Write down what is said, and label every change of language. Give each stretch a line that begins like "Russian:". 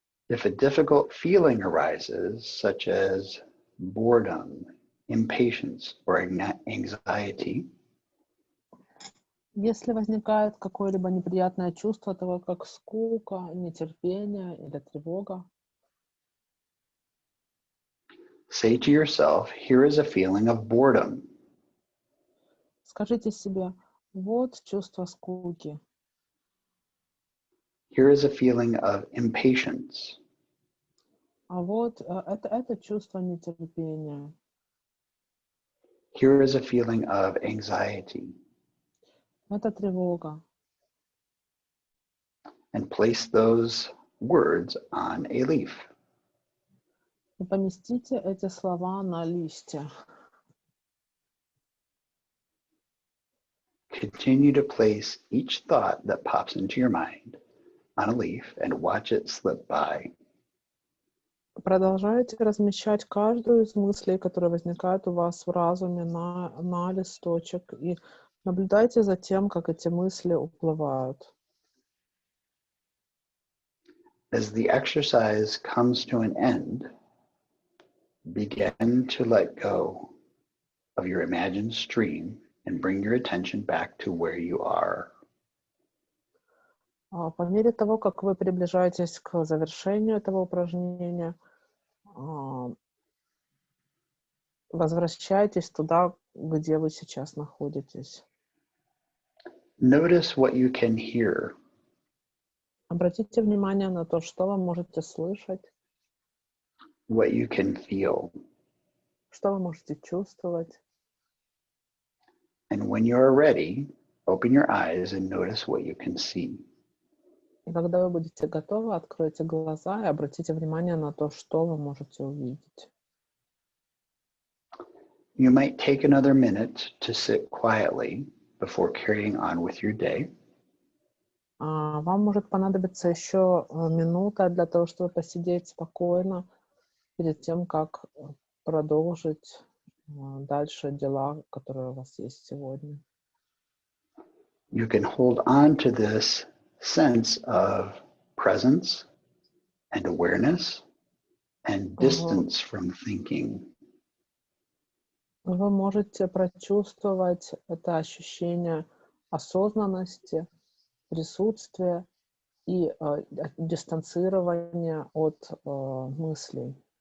English: If a difficult feeling arises, such as boredom, impatience, or anxiety,
Russian: если возникает какое-либо неприятное чувство, того как скука, нетерпение или тревога,
English: Say to yourself, here is a feeling of boredom.
Russian: Скажите себе, вот чувство скуки,
English: Here is a feeling of impatience.
Russian: а вот это чувство нетерпения,
English: Here is a feeling of anxiety.
Russian: это тревога.
English: And place those words on a leaf.
Russian: И поместите эти слова на листе.
English: Continue to place each thought that pops into your mind on a leaf and watch it slip by.
Russian: Продолжайте размещать каждую из мыслей, которые возникают у вас в разуме, на листочек, и наблюдайте за тем, как эти мысли уплывают.
English: As the exercise comes to an end, begin to let go of your imagined stream and bring your attention back to where you are.
Russian: По мере того, как вы приближаетесь к завершению этого упражнения, возвращайтесь туда, где вы сейчас находитесь.
English: Notice what you can hear.
Russian: Обратите внимание на то, что вы можете слышать,
English: What you can feel.
Russian: что вы можете чувствовать.
English: And when you are ready, open your eyes and notice what you can see.
Russian: И когда вы будете готовы, откройте глаза и обратите внимание на то, что вы можете увидеть.
English: You might take another minute to sit quietly before carrying on with your day.
Russian: Вам может понадобиться еще минута для того, чтобы посидеть спокойно перед тем, как продолжить дальше дела, которые у вас есть сегодня.
English: You can hold on to this sense of presence and awareness and distance from thinking.
Russian: Вы можете прочувствовать это ощущение осознанности, присутствия и дистанцирования от мыслей.